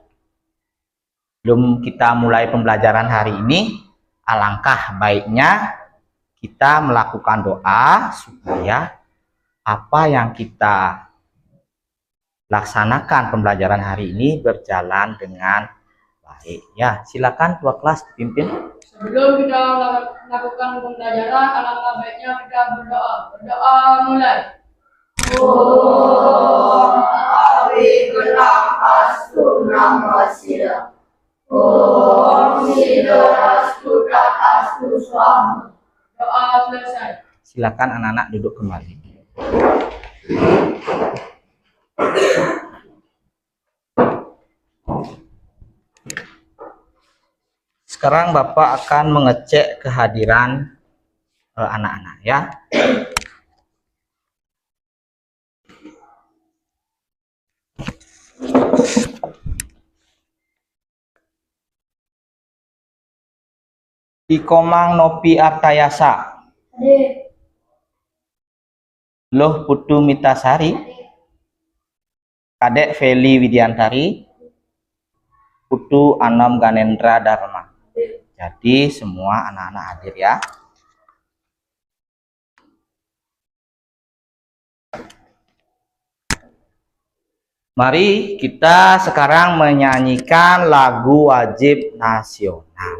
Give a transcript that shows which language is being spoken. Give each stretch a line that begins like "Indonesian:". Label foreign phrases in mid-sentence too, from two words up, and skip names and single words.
Indonesian: Sebelum kita mulai pembelajaran hari ini, alangkah baiknya kita melakukan doa supaya apa yang kita laksanakan pembelajaran hari ini berjalan dengan baik. Ya, silakan Tua kelas dipimpin. Sebelum kita melakukan pembelajaran, alangkah baiknya kita berdoa. Berdoa mulai.
Sanskrit: Om Awi Gelam Astu Namasila. Om Sidorastu Dat Astu Swami.
Indonesian: Doa selesai. Silakan anak-anak duduk kembali. Sekarang Bapak akan mengecek kehadiran anak-anak ya. Ikomang Nopi Artayasa. Loh Putu Mitasari. Kadek Feli Widiantari. Putu Anam Ganendra Dharma. Jadi semua anak-anak hadir ya. Mari kita sekarang menyanyikan lagu wajib nasional.